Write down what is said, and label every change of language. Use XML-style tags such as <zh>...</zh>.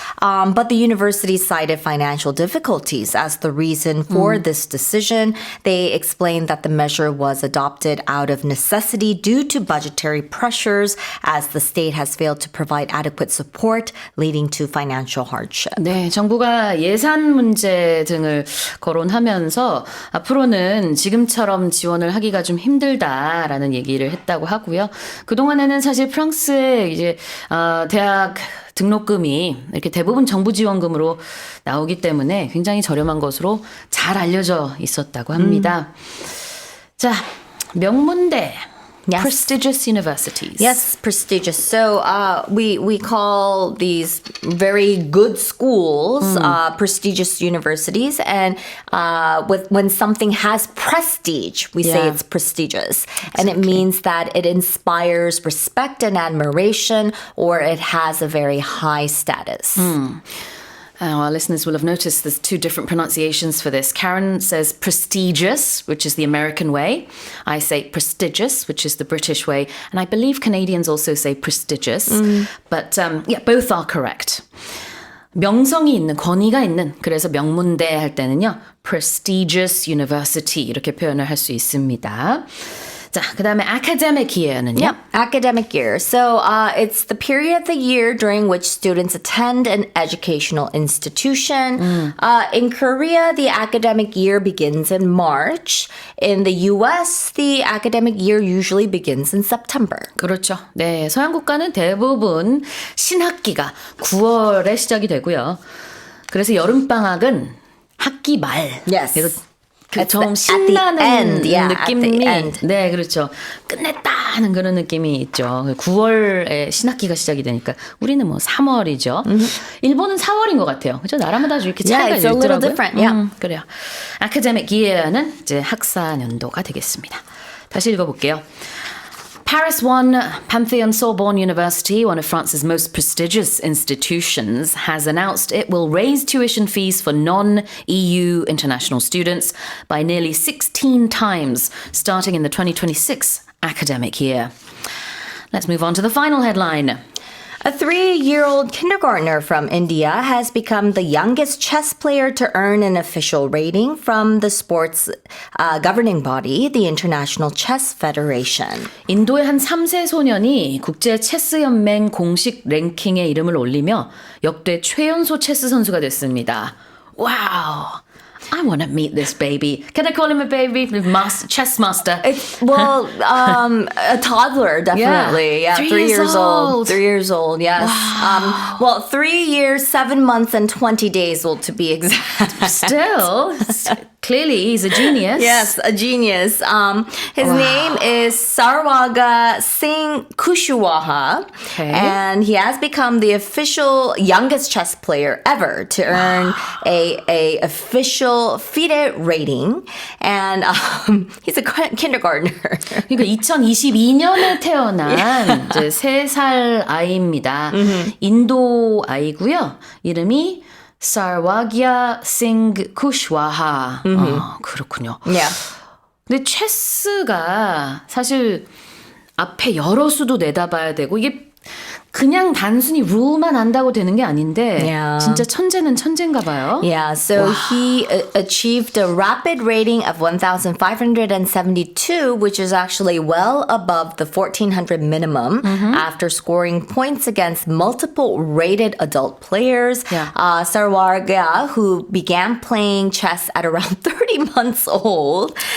<en>But the university cited financial difficulties as the reason for this decision. They explained that the measure was adopted out of necessity due to budgetary pressures, as the state has failed to provide adequate support, leading to financial hardship.</en> <ko>네, 정부가 예산 문제 등을 거론하면서 앞으로는 지금처럼 지원을 하기가 좀 힘들다라는 얘기를 했다고 하고요. 그동안에는 사실 프랑스의 이제 대학 등록금이 이렇게 대부분 정부 지원금으로 나오기 때문에 굉장히 저렴한 것으로 잘 알려져 있었다고 합니다. 자, 명문대.</ko> <en>Yes. Prestigious universities. Yes, prestigious. So we call these very good schools prestigious universities, and when something has prestige, we say Yeah. it's prestigious, and it means that it inspires respect and admiration, or it has a very high status. Our listeners will have noticed there's two different pronunciations for this. Karen says prestigious, which is the American way. I say prestigious, which is the British way. And I believe Canadians also say prestigious. But yeah, both are correct.</en> <ko>명성이 있는, 권위가 있는, 그래서 명문대 할 때는요, prestigious university 이렇게 표현을 할 수 있습니다. 자, 그 다음에 academic year는요?</ko> <en>Yep, academic year. So it's the period of the year during which students attend an educational institution. In Korea, the academic year begins in March. In the US, the academic year usually begins in September.</en> <ko>그렇죠. 네, 서양 국가는 대부분 신학기가 9월에 시작이 되고요. 그래서 여름방학은 학기 말.</ko> <en>Yes.</en> <ko>그래서</ko> <en>At</en> <ko>좀</ko> <en>the</en> <ko>신나는</ko> <en>end, yeah, at the</en> <ko>느낌이</ko> <en>end.</en> <ko>네, 그렇죠. 끝냈다 하는 그런 느낌이 있죠. 9월에 신학기가 시작이 되니까 우리는 뭐 3월이죠. 일본은 4월인 것 같아요. 그죠? 나라마다 좀 이렇게 차이가</ko> <en>Yeah, it's a little</en> <ko>있더라고요.</ko> <en>different, yeah.</en> <ko>그래요. academic year는 이제 학사 연도가 되겠습니다. 다시 읽어볼게요.</ko> <en>Paris 1, Pantheon-Sorbonne University, one of France's most prestigious institutions, has announced it will raise tuition fees for non-EU international students by nearly 16 times, starting in the 2026 academic year. Let's move on to the final headline. A 3-year-old kindergartner from India has become the youngest chess player to earn an official rating from the sport's governing body, the International Chess Federation.</en> <ko>인도의 한 3세 소년이 국제 체스 연맹 공식 랭킹에 이름을 올리며 역대 최연소 체스 선수가 됐습니다.</ko> <en>와우. I want to meet this baby. Can I call him a baby? Chess master. Well, a toddler, definitely. Yeah, 3 3 years years old. old. 3 years old, yes. Well, 3 years, 7 months, and 20 days, well, to be exact. Still, Clearly, he's a genius. Yes, a genius. His name is Sarwaga Singh Kushwaha, Okay. and he has become the official youngest chess player ever to earn a official FIDE rating, and he's a kindergartner.</en> <ko>그러니까 2022년에 태어난 이제 3살 아이입니다. 인도 아이고요. 이름이 Sarwagya Singh Kushwaha. 그렇군요.</ko> <en>Yeah.</en> <ko>근데 체스가 사실 앞에 여러 수도 내다봐야 되고 이게 그냥 단순히 룰만 안다고 되는 게 아닌데</ko> <en>Yeah.</en> <ko>진짜 천재는 천재인가 봐요.</ko> <en>Yeah, so he achieved a rapid rating of 1,572, which is actually well above the 1,400 minimum after scoring points against multiple rated adult players. Yeah. Sarwarga, who began playing chess at around 30 months old.</en>